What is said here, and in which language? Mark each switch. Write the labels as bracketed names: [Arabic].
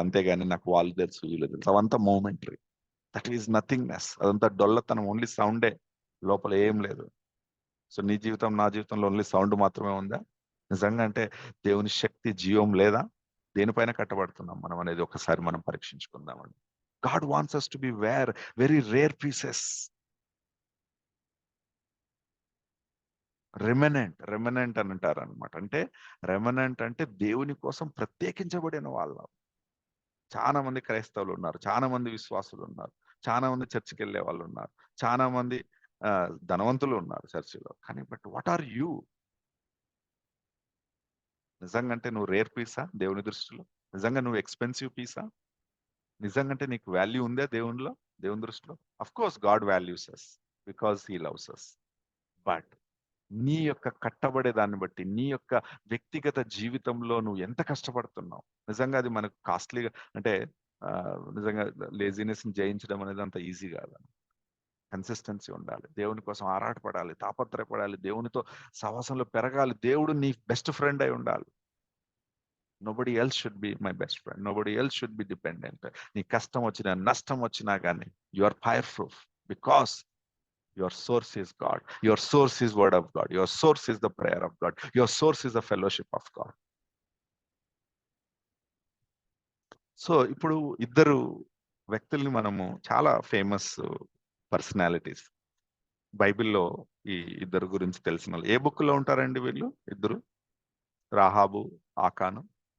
[Telugu] అంతేగాని నాకు వాళ్ళు తెలుసు, వీళ్ళు తెలుసు, అవంతా మోమెంటరీ. [English] That is nothingness. [Telugu] అదంతా డొల్లతనం, ఓన్లీ సౌండే, లోపల ఏం లేదు. సో నీ జీవితం, నా జీవితంలో ఓన్లీ సౌండ్ మాత్రమే ఉందా? నిజంగా అంటే దేవుని శక్తి, జీవం లేదా? దేనిపైన కట్టబడుతున్నాం మనం అనేది ఒకసారి మనం పరీక్షించుకుందామండి. [English] God wants us to be very rare pieces. [Telugu] Remnant అని అంటారు అనమాట. అంటే రెమనెంట్ అంటే దేవుని కోసం ప్రత్యేకించబడిన వాళ్ళు. చాలా మంది క్రైస్తవులు ఉన్నారు, చాలా మంది విశ్వాసులు ఉన్నారు, చాలా మంది చర్చికి వెళ్ళే వాళ్ళు ఉన్నారు, చాలా మంది ధనవంతులు ఉన్నారు చర్చిలో, కానీ [English] But what are you? [Telugu] నిజంగా అంటే నువ్వు రేర్ పీసా దేవుని దృష్టిలో? నిజంగా నువ్వు ఎక్స్పెన్సివ్ పీసా? నిజంగా అంటే నీకు వాల్యూ ఉందా దేవుని దృష్టిలో? [English] Of course God values us because he loves us. [Telugu] But నీ యొక్క కట్టబడే దాన్ని బట్టి, నీ యొక్క వ్యక్తిగత జీవితంలో నువ్వు ఎంత కష్టపడుతున్నావు? నిజంగా అది మనకు కాస్ట్లీగా అంటే నిజంగా లేజినెస్ జయించడం అనేది అంత ఈజీ కాదు. కన్సిస్టెన్సీ ఉండాలి, దేవుని కోసం ఆరాటపడాలి, తాపత్రయపడాలి, దేవునితో సహవాసంలో పెరగాలి, దేవుడు నీ బెస్ట్ ఫ్రెండ్ అయి ఉండాలి. [English] Nobody else should be my best friend, nobody else should be dependent. [Telugu] నీ కష్టం వచ్చినా నష్టం వచ్చినా కానీ [English] You are fireproof because your source is God, your source is word of God, your source is the prayer of God, your source is the fellowship of God. [Telugu] So ఇప్పుడు ఇద్దరు వ్యక్తుల్ని మనము, చాలా ఫేమస్ పర్సనాలిటీస్ బైబిల్లో ఈ ఇద్దరు గురించి తెలిసిన వాళ్ళు. ఏ బుక్ లో ఉంటారండి వీళ్ళు ఇద్దరు? రాహాబు, ఆకాను.